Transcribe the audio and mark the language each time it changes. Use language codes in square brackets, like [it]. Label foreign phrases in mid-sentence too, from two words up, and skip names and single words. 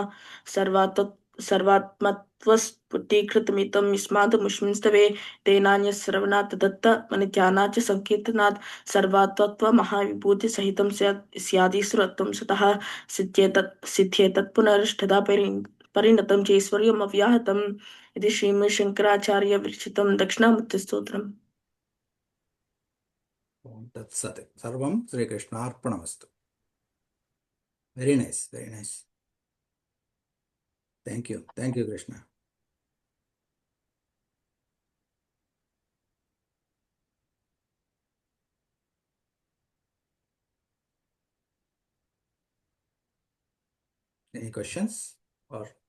[sa] सर्वात्मत्वस्फुटीकृतमिदं यस्मादमुष्मिंस्तवे तेनान्यश्रवणात् दत्तमनिध्यानात् च सङ्कीर्तनात् सर्वात्मत्वमहाविभूतिसहितं स्यादीश्वरत्वं सुतः सिद्ध्येतत् पुनरष्टधा परिणतं चैश्वर्यमव्याहतम् इति श्रीमद्शङ्कराचार्य विरचितं दक्षिणामूर्तिस्तोत्रम् ओं तत्सत् सर्वं श्रीकृष्णार्पणमस्तु. [en] very nice, very nice. thank you Krishna. any questions or